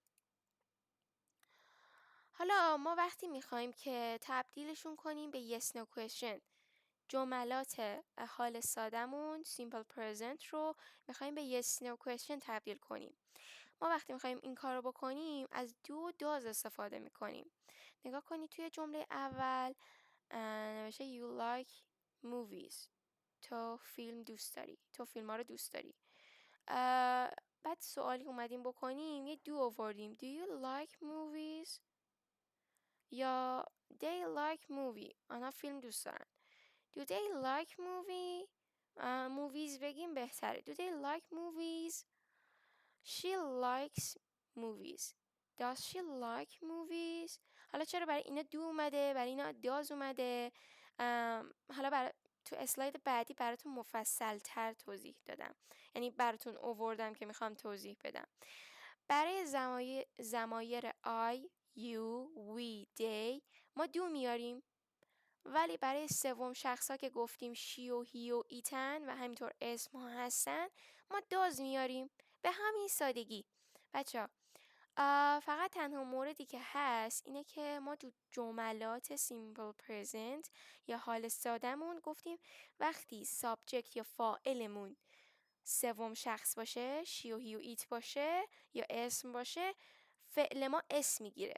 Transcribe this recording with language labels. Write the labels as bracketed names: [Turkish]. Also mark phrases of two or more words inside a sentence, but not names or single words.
[Persian] حالا ما وقتی میخوایم که تبدیلشون کنیم به [English] yes no question، [Persian] جملات حال سادمون [English] simple present [Persian] رو میخوایم به [English] yes no question [Persian] تبدیل کنیم. ما وقتی میخوایم این کار رو بکنیم از do و does استفاده میکنیم. نگاه کنید توی جمله اول نوشته [English] you like movies، [Persian] تو فیلم دوست داری، تو فیلم ها رو دوست داری. بعد سوالی اومدیم بکنیم یه do آوردیم [English] do you like movies، [Persian] یا [English] they like movie، [Persian] آنها فیلم دوست دارن. [English] do they like movies [Persian] بگیم بهتره. [English] do they like movies، she likes movies، does she like movies. [Persian] حالا چرا برای اینا do اومده برای اینا does اومده، حالا تو اسلاید بعدی براتون مفصل تر توضیح دادم، یعنی براتون آوردم که میخوام توضیح بدم. برای ضمایر [English] I، you، we، they [Persian] ما do میاریم، ولی برای سوم شخصا که گفتیم she و he و ایتن و همینطور اسم ها هستن ما does میاریم. به همین سادگی بچه فقط تنها موردی که هست اینه که ما تو جملات [English] simple present [Persian] یا حال سادمون گفتیم وقتی subject یا فاعلمون سوم شخص باشه، she و he و it باشه یا اسم باشه، فعل ما اسم میگیره.